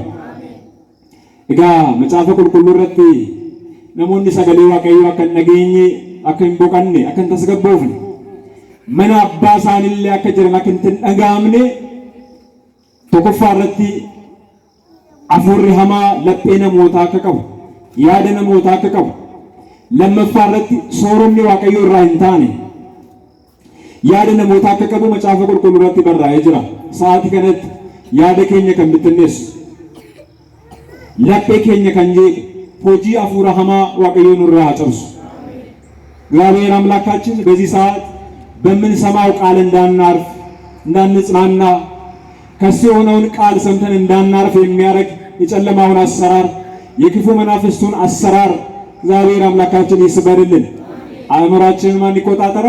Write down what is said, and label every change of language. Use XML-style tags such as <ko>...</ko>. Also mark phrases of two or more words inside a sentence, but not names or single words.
<om>Egaa macaafa qulqulluu irratti namoonni sagalee Waaqayyo akka hin dhageenye akka hin boqanne akka hin tasgabboofne mana abbaa isaaniillee akka jiran akka hin dhagaamne tokkoffaa irratti afurri hamaa laphee namootaa akka qabu yaada namootaa akka qabu lammaffaa irratti sooromni Waaqayyo irraa hin taane yaada namootaa akka qabu macaafa qulqulluu irratti barraa'ee jira. Sa'aatii kanatti yaada keenya kan bittinneessu laphee keenya kan jeequ hojii afuura hamaa Waaqayyo nurraa cabsu</om> <am>እግዚአብሔር አምላካችን በዚህ ሰዓት በምንሰማው ቃል እንዳናርፍ እንዳንጽናና ከሱ የሆነውን ቃል ሰምተን እንዳናርፍ የሚያደርግ የጨለማውን አሰራር የክፉ መናፍስቱን አሰራር እግዚአብሔር አምላካችን ይስበርልን። አእምሯችንን ማን ይቆጣጠረው?</am>